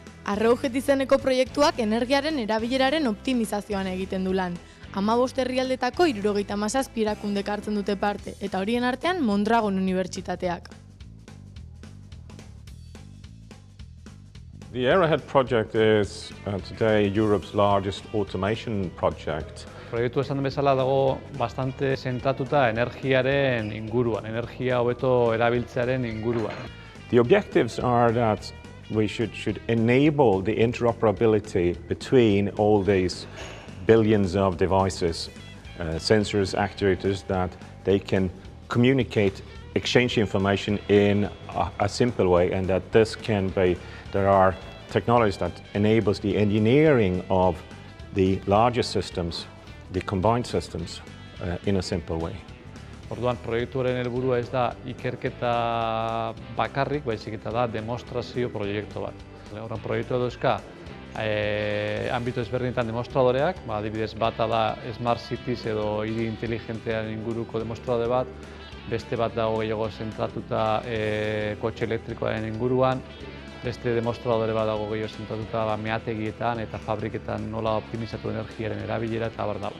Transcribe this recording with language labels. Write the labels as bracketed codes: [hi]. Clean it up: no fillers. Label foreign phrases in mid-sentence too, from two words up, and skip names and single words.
[eu] Arrowhead izeneko proiektuak energiaren erabileraren optimizazioan egiten du lan. 15 herrialdetako 77 erakundek hartzen dute parte, eta horien artean Mondragon Unibertsitateak. [en] The Arrowhead project is today Europe's largest automation project. [eu] Proiektu esan den bezala dago bastante zentratuta energiaren inguruan, energia hobeto erabiltzearen inguruan. [en] The objectives are that we should enable the interoperability between all these billions of devices, sensors, actuators, that they can communicate, exchange information in a simple way, and that this can be, there are technologies that enables the engineering of the larger systems, the combined systems, in a simple way. [eu] Orduan, proiektuaren helburua ez da ikerketa bakarrik, baizik eta da demostrazio proiektu bat. Horren proiektua dauzka, ambito ezberdinetan demostradoreak, adibidez bata da [en] Smart Cities [eu] edo hiri inteligentean inguruko demostradore bat, beste bat dago gehiago zentratuta kotxe elektrikoaren inguruan, beste demostradore bat dago gehiago zentratuta meategietan eta fabriketan nola optimizatu energiaren erabilera eta abar dago.